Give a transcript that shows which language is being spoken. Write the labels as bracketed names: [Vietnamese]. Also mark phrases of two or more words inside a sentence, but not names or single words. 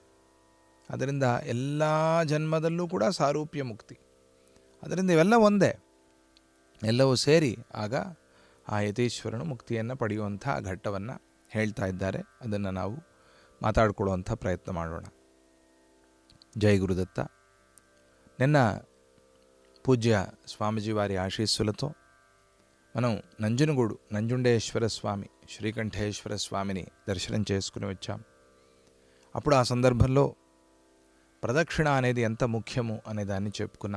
[Kannada] ಅದರಿಂದ ಎಲ್ಲ ಜನ್ಮದಲ್ಲೂ ಕೂಡ ಸಾರೂಪ್ಯ ಮುಕ್ತಿ. ಅದರಿಂದ ಇವೆಲ್ಲ ಒಂದೇ, ಎಲ್ಲವೂ ಸೇರಿ ಆಗ ಆ ಯತೀಶ್ವರನು ಮುಕ್ತಿಯನ್ನು ಪಡೆಯುವಂಥ ಘಟ್ಟವನ್ನು ಹೇಳ್ತಾ ಇದ್ದಾರೆ. ಅದನ್ನು ನಾವು ಮಾತಾಡಿಕೊಳ್ಳುವಂಥ ಪ್ರಯತ್ನ ಮಾಡೋಣ. ಜೈ ಗುರುದತ್ತ. [Telugu] నిన్న పూజ్య స్వామిజీ వారి ఆశీస్సులతో మనం నంజనగూడు నంజుండేశ్వర స్వామి, శ్రీకంఠేశ్వర స్వామిని దర్శనం చేసుకుని వచ్చాం. అప్పుడు ఆ సందర్భంలో ప్రదక్షిణ అనేది ఎంత ముఖ్యము అనే దాన్ని చెప్పుకున్నాం.